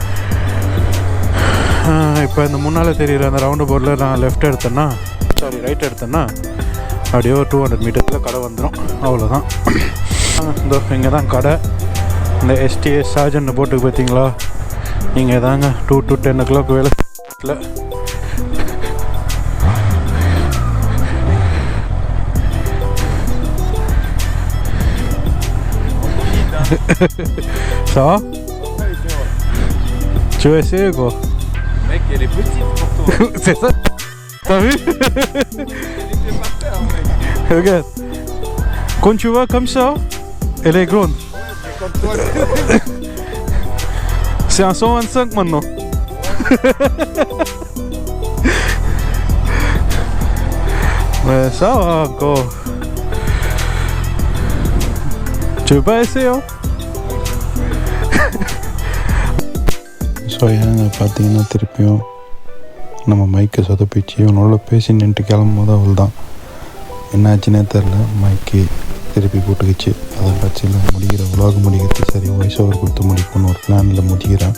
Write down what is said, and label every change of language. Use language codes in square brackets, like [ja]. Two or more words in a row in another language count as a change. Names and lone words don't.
[ta] இப்போ இந்த முன்னால் தெரிகிற அந்த ரவுண்டு போர்டில் நான் ரைட் எடுத்தேன்னா அப்படியே ஒரு 200 மீட்டர்ஸில் கடை வந்துடும். அவ்வளோதான். இந்த இங்கே தான் கடை. இந்த STS சார்ஜன் போட்டுக்கு பார்த்தீங்களா, இங்கே தாங்க [en] 2 to 10 o'clock [ta] வேலை இல்லை. [fr] Ça va? Tu veux essayer quoi? Mec, elle est petite pour toi. C'est ça? T'as vu? Regarde. Quand tu vois comme ça, elle est grande. C'est un 125 maintenant. Mais ça va encore. Tu veux pas essayer? [ta] ஸோ ஏங்க பார்த்தீங்கன்னா திருப்பியும் நம்ம மைக்கை சொதப்பிச்சு இவனோட பேசி நின்றுட்டு கிளம்பும்போது அவள் தான் என்னாச்சுன்னே தெரில, மைக்கு திருப்பி போட்டுக்கிச்சு. அதை பட்சியில் முடிகிற vlog முடிக்கிறது சரி [en] voice over [ta] கொடுத்து முடிக்கணும்னு ஒரு பிளானில் முடிக்கிறேன்.